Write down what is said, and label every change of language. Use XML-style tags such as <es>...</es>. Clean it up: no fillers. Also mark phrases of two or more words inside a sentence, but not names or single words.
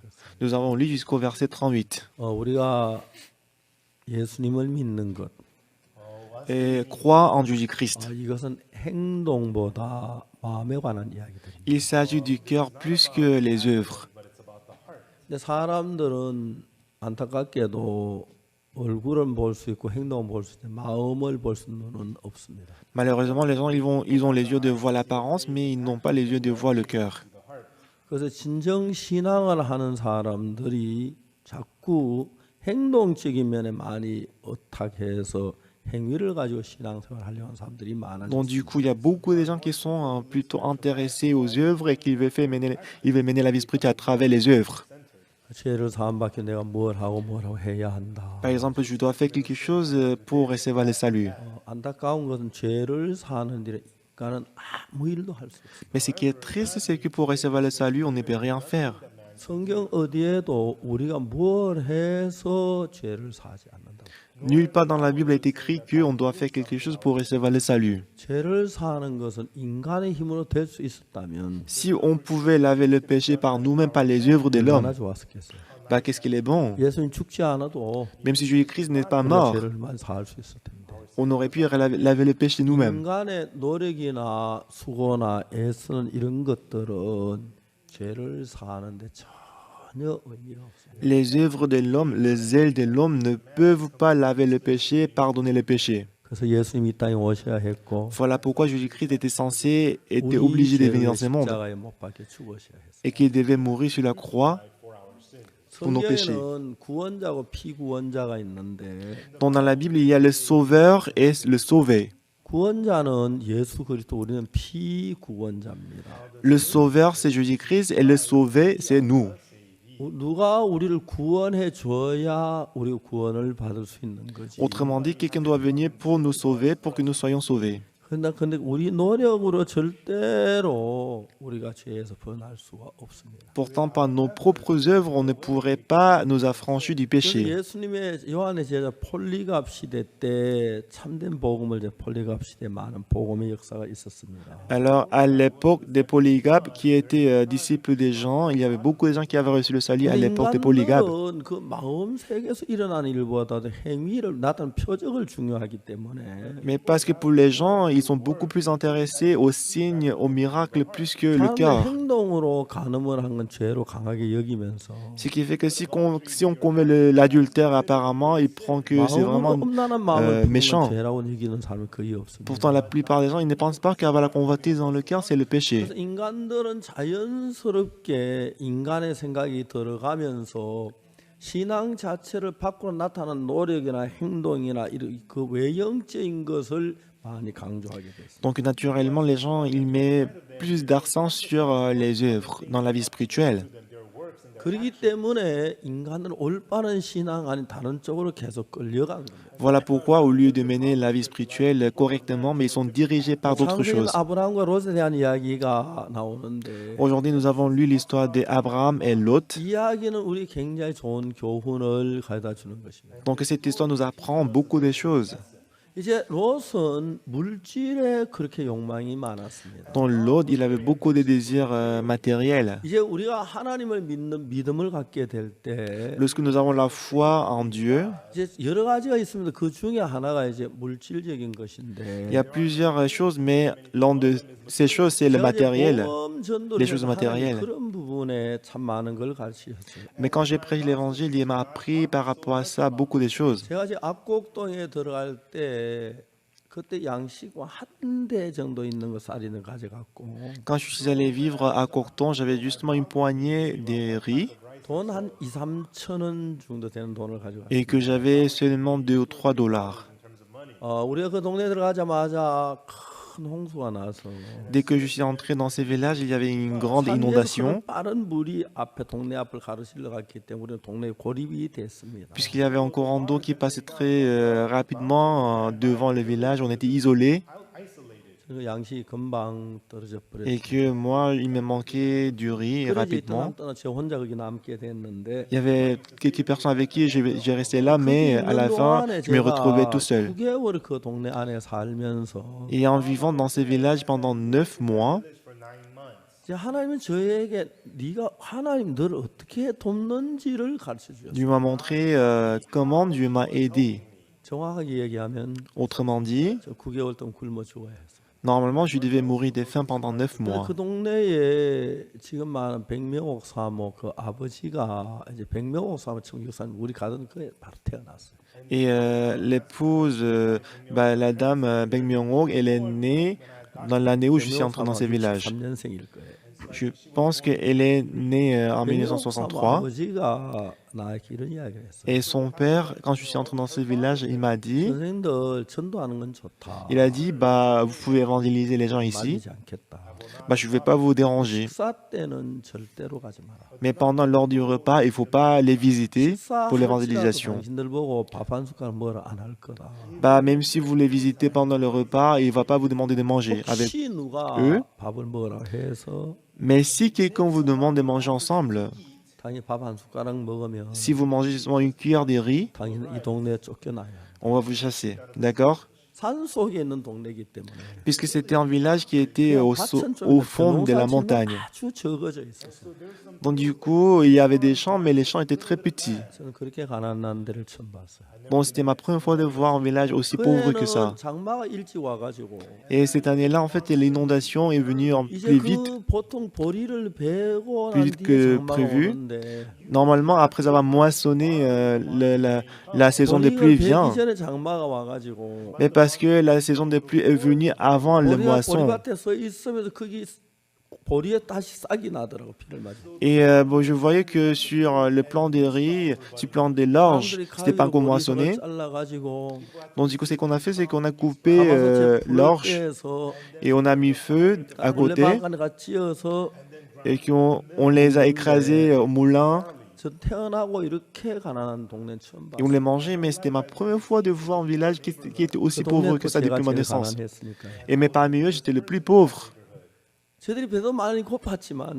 <fr>Nous avons lu jusqu'au verset 38.</fr> <ko>우리가 예수님을 믿는 것</ko> <fr>Et croit en Jésus-Christ.</fr> <ko>이것은 행동보다 마음에 관한 이야기들입니다.</ko> <fr>Il s'agit du cœur plus que les œuvres.</fr> <ko>근데 사람들은 안타깝게도 얼굴은 볼 수 있고 행동은 볼 수 있는데 마음을 볼 수는 없습니다.</ko> <fr>Malheureusement, les gens, ils ont les yeux de voir l'apparence, mais ils n'ont pas les yeux de voir le cœur.</fr> <ko>그래서 진정 신앙을 하는 사람들이 자꾸 행동적인 면에 많이 어탁해서 행위를 가지고 신앙생활을 하려는 사람들이</ko> <fr>Donc</fr> <ko>많아졌습니다.</ko> <fr>du coup, il y a beaucoup de gens qui sont plutôt intéressés aux œuvres et qui veulent mener la vie spirituelle à travers les œuvres.</fr> <ko>죄를 사함받기 내가 뭘 하고 해야 한다.</ko> <fr>Par exemple, je dois faire quelque chose pour recevoir le salut.</fr> <ko>안타까운 것은 죄를 사는 일에 인간은 아무 일도 할 수 없습니다.</ko> <fr>Mais ce qui est triste, c'est que pour recevoir le salut, on ne peut rien faire.</fr> <ko>성경 어디에도 우리가 뭘 해서 죄를 사지 않는다.</ko> <fr>Nulle part dans la Bible est écrit qu'on doit faire quelque chose pour recevoir le salut.</fr> <ko>죄를 사는 것은 인간의 힘으로 될 수 있었다면</ko> <fr>Si on pouvait laver le péché par nous-mêmes, par les œuvres de</fr> <ko>얼마나</ko> <fr>l'homme,</fr> <ko>좋았겠어요.</ko> <fr>bah qu'est-ce qu'il est bon.</fr> <ko>예수님 죽지 않아도</ko> <fr>Même si Jésus-Christ n'est pas</fr> <ko>우리가</ko> <fr>mort,</fr> <ko>죄를 많이 사할 수 있을 텐데.</ko> <fr>on aurait pu laver le péché nous-mêmes.</fr> <ko>인간의 노력이나 수고나 애쓰는 이런 것들은 죄를 사는데 전혀 의미가 없습니다.</ko> <fr>Les œuvres de l'homme, le zèle de l'homme ne peuvent pas laver le péché, pardonner le péché.</fr> <ko>그래서 예수님이 이 땅에 오셔야 했고</ko> <fr>Voilà pourquoi Jésus-Christ était</fr> <ko>우리</ko> <fr>obligé de venir</fr> <ko>죄를</ko> <fr>dans ce monde</fr> <ko>십자가에 못 박혀 죽으셔야 했어요.</ko> <fr>et qu'il devait mourir sur la croix pour nos péchés.</fr> <ko>성경에는 구원자고 피구원자가 있는데</ko> <fr>Donc dans la Bible, il y a le sauveur et le sauvé.</fr> <ko>구원자는 예수 그리스도, 우리는 피구원자입니다.</ko> <fr>Le sauveur, c'est Jésus-Christ et le sauvé, c'est nous.</fr> <ko>누가 우리를 구원해 줘야 우리가 구원을 받을 수 있는 거지.</ko> <fr>Autrement dit, quelqu'un doit venir pour nous sauver, pour que nous soyons sauvés.</fr> <ko>근데 우리 노력으로 절대로 우리가 죄에서 벗어날 수가 없습니다.</ko> <fr>Pourtant, par nos propres œuvres, on ne pourrait pas nous affranchir du</fr> <ko>그래서</ko> <fr>péché.</fr> <ko>예수님의 요한의 제자 폴리갑 시대 때 참된 복음을 이제 폴리갑 시대에 많은 복음의 역사가 있었습니다.</ko> <fr>Alors, à l'époque des Polygabes, qui étaient disciples des gens, il y avait beaucoup de gens qui avaient reçu le salut à l'époque des Polygabes.</fr> <ko>인간들은 그 마음 세계에서 일어나는 일보다도 행위를 나타낸 표적을 중요하기 때문에</ko> <fr>Mais parce que pour les gens, ils sont beaucoup plus intéressés aux signes, aux miracles, plus que le</fr> <ko>사람의</ko> <fr>cœur.</fr> <ko>행동으로 간음을 한 건 죄로 강하게 여기면서</ko> <fr>Ce qui fait que si on commet l'adultère, apparemment, il prend que c'est</fr> <ko>마음으로</ko> <fr>vraiment</fr> <ko>음란한 마음을</ko> <fr>méchant.</fr> <ko>품으면 죄라고 여기는 사람이 거의 없습니다.</ko> <fr>Pourtant, la plupart des gens, ils ne pensent pas qu'avoir la convoitise dans le cœur, c'est le péché.</fr> <ko>그래서 인간들은 자연스럽게 인간의 생각이 들어가면서 신앙 자체를 밖으로 나타나는 노력이나 행동이나 이런 그 외형적인 것을 많이 강조하게 됐습니다.</ko> <fr>Donc, naturellement, les gens, ils mettent plus d'accent sur les œuvres dans la vie spirituelle.</fr> <ko>그렇기 때문에 인간은 올바른 신앙 아닌 다른 쪽으로 계속 끌려간 겁니다.</ko> <fr>Voilà pourquoi, au lieu de mener la vie spirituelle correctement, mais ils sont dirigés par d'autres</fr> <ko>창세기는</ko> <fr>choses.</fr> <ko>아브라함과 롯에 대한 이야기가 나오는데</ko> <fr>Aujourd'hui, nous avons lu l'histoire d'Abraham et Lot.</fr> <ko>이야기는 우리 굉장히 좋은 교훈을 가져다 주는 것입니다.</ko> <fr>Donc, cette histoire nous apprend beaucoup de choses.</fr> <ko>이제 롯은 물질에 그렇게 욕망이 많았습니다.</ko> <fr>Dans Lot, il avait beaucoup de désirs matériels.</fr> <ko>이제 우리가 하나님을 믿는 믿음을 갖게 될 때</ko> <fr>Lorsque nous avons la foi en Dieu,</fr> <ko>이제 여러 가지가 있습니다. 그 중에 하나가 이제 물질적인 것인데</ko> <fr>il y a plusieurs choses, mais l'une de ces choses, c'est le matériel. les choses matérielles.</fr> <ko>그런 부분에 참 많은 걸 가르치셨어요.</ko> <fr>Mais quand j'ai prêché l'évangile, il m'a appris par rapport à ça beaucoup de choses.</fr> <ko>제가 이제 압곡동에 들어갈 때 그때 양식과 한 대 정도 있는 거 쌀이는 가져갔고</ko> <fr>Quand je suis allé vivre à Courton, j'avais justement une poignée de riz</fr> <ko>돈 한 2, 3천 원 정도 되는 돈을 가져갔어요.</ko> <fr>et que j'avais seulement 2 ou 3 dollars.</fr> <ko>우리가 그 동네 들어가자마자 큰 홍수가 나서</ko> <fr>Dès que je suis entré dans ces villages, il y avait une grande inondation,</fr> <ko>빠른 물이 앞에 동네 앞을 가로질러 갔기 때문에 우리는 동네에 고립이 됐습니다.</ko> <fr>puisqu'il y avait un courant d'eau qui passait très rapidement devant le village. On était isolés</fr> <ko>그 양식이 금방 떨어져 버렸어요.</ko> <fr>et que moi, il me manquait du riz rapidement.</fr> <ko>저 혼자 거기 남게 됐는데</ko> <fr>Il y avait quelques personnes avec qui j'ai resté là, mais à la fin, je me retrouvais tout seul.</fr> <ko>9개월 그 동네 안에 살면서</ko> <fr>Et en vivant dans ces villages pendant 9 mois,</fr> <ko>이제 하나님은 저에게 네가 하나님 너를 어떻게 돕는지를 가르쳐 주셨어요.</ko> <fr>Dieu m'a montré comment Dieu m'a aidé.</fr> <ko>정확하게 얘기하면</ko> <fr>Autrement dit,</fr> <ko>저 9개월 동안 굶어 죽어야 했어요.</ko> <fr>normalement, je devais mourir de faim pendant 9 mois.</fr> <ko>그 동네에 지금 많은 백명옥 사모 그 아버지가 이제 백명옥 사모 청교사님 우리 가던 그에 바로 태어났어요.</ko> <fr>Et l'épouse, la dame Beng Myung-ok, elle est née dans l'année où je suis entré dans ces villages.</fr> <ko>3년생일 거예요.</ko> <fr>Je pense qu'elle est née en</fr> <ko>백명옥 사모</ko> <fr>1963.</fr> <ko>아버지가 나에게 이런 이야기를 했어요.</ko> <fr>Et son père, quand je suis entré dans ce village, il m'a dit,</fr> <ko>선생님들 전도하는 건 좋다.</ko> <fr>il a dit, vous pouvez évangéliser les gens ici.</fr> <ko>말리지 않겠다.</ko> <fr>Je ne vais pas vous déranger.</fr> <ko>식사 때는 절대로 가지 마라.</ko> <fr>Mais pendant l'heure du repas, il ne faut pas les visiter pour</fr> <ko>식사할지라도</ko> <fr>l'évangélisation.</fr> <ko>당신들 보고 밥 한 숟갈 뭐라 안 할 거다.</ko> <fr>Même si vous les visitez pendant le repas, il ne va pas vous demander de manger avec.</fr> <ko>혹시 누가</ko> <fr>eux.</fr> <ko>밥을 먹으라 해서</ko> <fr>Mais si quelqu'un vous demande de manger ensemble,</fr> <ko>당연히 밥 한 숟가락 먹으면</ko> <fr>Si vous mangez seulement une cuillère de riz,</fr> <ko>당연히 이 동네에 쫓겨나요.</ko> <fr>on va vous chasser. D'accord?</fr> <ko>산 속에 있는 동네이기 때문에</ko> <fr>Puisque c'était un village qui était</fr> <ko>그냥</ko> <fr>au</fr> <ko>밭은 좀</ko> <fr>au fond de la</fr> <ko>농사지으면</ko> <fr>montagne.</fr> <ko>아주 적어져 있었어요.</ko> <fr>Donc du coup, il y avait des champs, mais les champs étaient très petits.</fr> <ko>저는 그렇게 가난한 데를 처음 봤어요.</ko> <fr>Bon, c'était ma première fois de voir un village aussi pauvre que ça.</fr> <ko>그에는 장마가 일찍 와가지고</ko> <fr>Et cette année-là, en fait, l'inondation est venue</fr> <ko>이제</ko> <fr>plus vite.</fr> <ko>그 보통 보리를 베고</ko> <fr>Plus</fr> <ko>난</ko> <fr>vite</fr> <ko>뒤에</ko> <fr>que</fr> <ko>장마가</ko> <fr>prévu.</fr> <ko>오는데</ko> <fr>Normalement, après avoir moissonné, la saison des pluies</fr> <ko>보리를</ko> <fr>vient.</fr> <ko>베기 전에 장마가 와가지고</ko> <fr>Mais parce que la saison des pluies est venue avant le</fr> <ko>보리가</ko> <fr>moisson.</fr> <ko>보리밭에 서 있으면서 거기 보리에 다시 싹이 나더라고 비를 맞아.</ko> <fr>Et bon, je voyais que sur le plan des riz, sur le plan des l'orge, c'était pas encore moissonné.</fr> <ko>잘라가지고</ko> <fr>Donc du coup, ce qu'on a fait, c'est qu'on a coupé</fr> <ko>가마솥에 불을</ko> <fr>l'orge</fr> <ko>떼서</ko> <fr>et on a mis feu à côté</fr> <ko>물레방아가 찧어서</ko> <fr>et on les a écrasés au moulin</fr> <ko>저 태어나고 이렇게 가난한 동네 처음</ko> <fr>et on</fr> <ko>봤어요.</ko> <fr>les mangeait. Mais c'était ma première fois de voir un village qui était aussi</fr> <ko>그</ko> <fr>pauvre</fr> <ko>동네</ko> <fr>que ça</fr> <ko>제가</ko> <fr>depuis ma</fr> <ko>제일</ko> <fr>naissance.</fr> <ko>가난했으니까요.</ko> <fr>Et mais parmi eux, j'étais le plus pauvre.</fr> <ko>저들이 배도 많이 고팠지만</ko>